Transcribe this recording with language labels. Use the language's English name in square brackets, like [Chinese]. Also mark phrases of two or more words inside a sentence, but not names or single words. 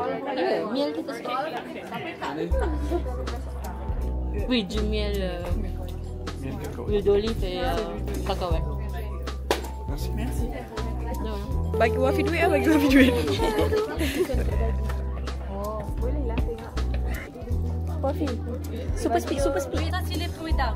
[Malay] Miel kita sedap. [French] Oui, du miel. Huile d'olive et cacahuète. Merci. Non. [Malay] Bagi Wafi duit lah, bagi Wafi duit. Boleh lah tengok. Wafi. [English] Super speed. [French] Ça, c'est les fruits d'arbre.